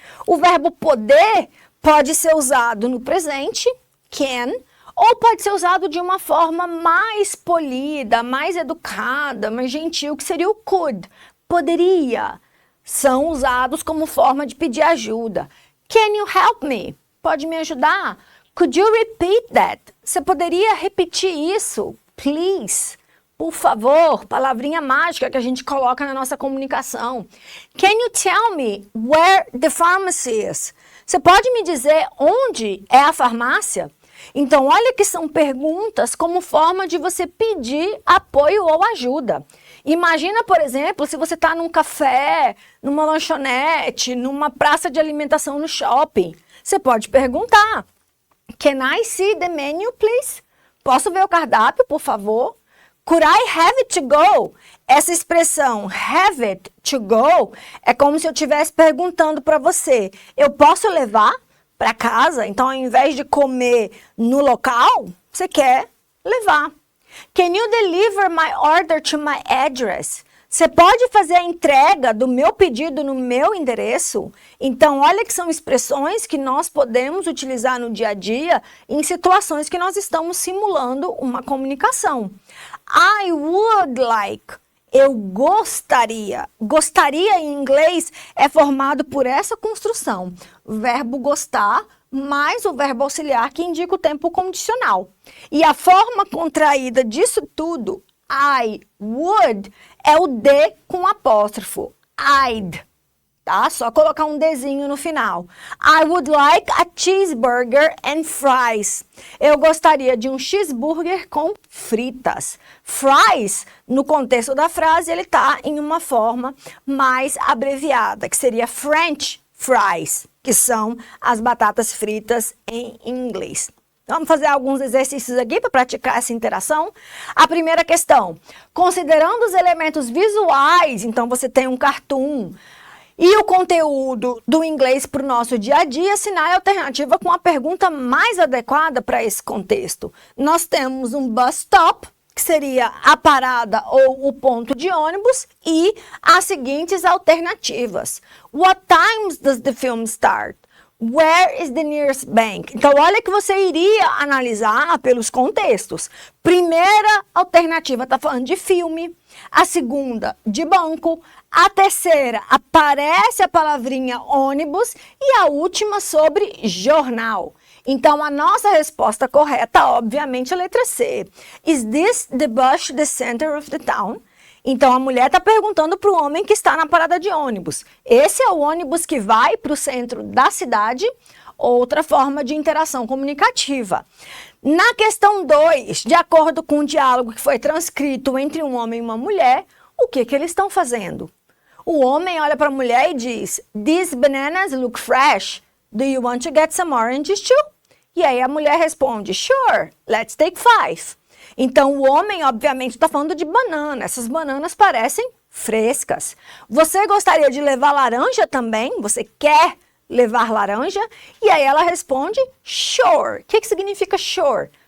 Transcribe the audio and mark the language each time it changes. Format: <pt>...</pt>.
<pt>O verbo poder pode ser usado no presente, can, ou pode ser usado de uma forma mais polida, mais educada, mais gentil, que seria o could, poderia. São usados como forma de pedir ajuda.</pt> <en>Can you help me?</en> <pt>Pode me ajudar?</pt> <en>Could you repeat that?</en> <pt>Você poderia repetir isso? Please. Por favor, palavrinha mágica que a gente coloca na nossa comunicação.</pt> <en>Can you tell me where the pharmacy is?</en> <pt>Você pode me dizer onde é a farmácia? Então, olha que são perguntas como forma de você pedir apoio ou ajuda. Imagina, por exemplo, se você está num café, numa lanchonete, numa praça de alimentação no shopping. Você pode perguntar,</pt> <en>Can I see the menu, please?</en> <pt>Posso ver o cardápio, por favor?</pt> <en>Could I have it to go?</en> <pt>Essa expressão,</pt> <en>have it to go,</en> <pt>é como se eu estivesse perguntando para você, eu posso levar para casa? Então, ao invés de comer no local, você quer levar.</pt> <en>Can you deliver my order to my address?</en> <pt>Você pode fazer a entrega do meu pedido no meu endereço? Então, olha que são expressões que nós podemos utilizar no dia a dia em situações que nós estamos simulando uma comunicação.</pt> <en>I would like.</en> <pt>Eu gostaria. Gostaria em inglês é formado por essa construção. O verbo gostar mais o verbo auxiliar que indica o tempo condicional. E a forma contraída disso tudo, I would, é o D com apóstrofo. I'd. Tá? Só colocar um Dzinho no final.</pt> <en>I would like a cheeseburger and fries.</en> <pt>Eu gostaria de um cheeseburger com fritas. Fries, no contexto da frase, ele está em uma forma mais abreviada, que seria French fries, que são as batatas fritas em inglês. Vamos fazer alguns exercícios aqui para praticar essa interação. A primeira questão, considerando os elementos visuais, então você tem um cartoon, e o conteúdo do inglês para o nosso dia a dia, assinale a alternativa com a pergunta mais adequada para esse contexto. Nós temos um bus stop, que seria a parada ou o ponto de ônibus, e as seguintes alternativas.</pt> <en>What times does the film start? Where is the nearest bank?</en> <pt>Então, olha que você iria analisar pelos contextos. Primeira alternativa está falando de filme. A segunda, de banco. A terceira, aparece a palavrinha ônibus. E a última, sobre jornal. Então, a nossa resposta correta, obviamente, é a letra C.</pt> <en>Is this the bus to the center of the town?</en> <pt>Então, a mulher está perguntando para o homem que está na parada de ônibus. Esse é o ônibus que vai para o centro da cidade? Outra forma de interação comunicativa. Na questão 2, de acordo com o diálogo que foi transcrito entre um homem e uma mulher, o que eles estão fazendo? O homem olha para a mulher e diz,</pt> <en>"These bananas look fresh. Do you want to get some oranges too?"</en> <pt>E aí a mulher responde,</pt> <en>"Sure, let's take 5.</en> <pt>Então o homem, obviamente, está falando de banana. Essas bananas parecem frescas. Você gostaria de levar laranja também? Você quer levar laranja? E aí ela responde, "Sure." O que significa sure?</pt>